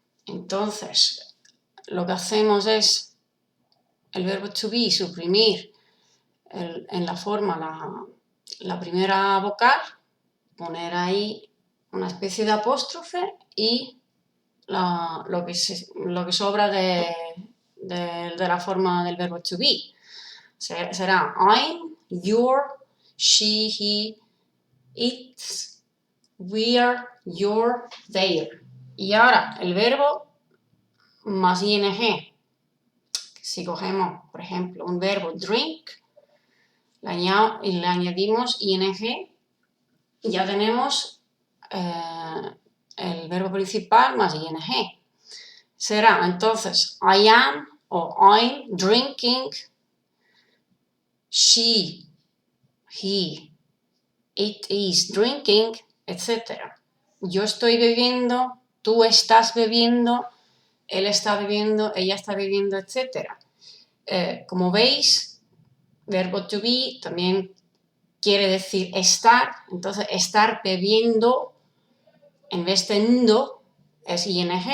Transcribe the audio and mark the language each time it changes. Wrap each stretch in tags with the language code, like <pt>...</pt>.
<es>Entonces, lo que hacemos es el verbo to be suprimir en la forma la primera vocal, poner ahí una especie de apóstrofe y lo que sobra de la forma del verbo to be.</es> <en>Será I'm, you're, she, he, it's, we're, you're, they're.</en> <es>Y ahora el verbo más ing. Si cogemos, por ejemplo, un verbo drink, le añadimos ing, ya tenemos el verbo principal más ing. Será entonces</es> <en>I am o I'm drinking, she, he, it is drinking, etc.</en> <es>Yo estoy bebiendo, tú estás bebiendo, él está bebiendo, ella está bebiendo, etc. Como veis, verbo to be también quiere decir estar, entonces estar bebiendo en vez de ndo es ing.</es>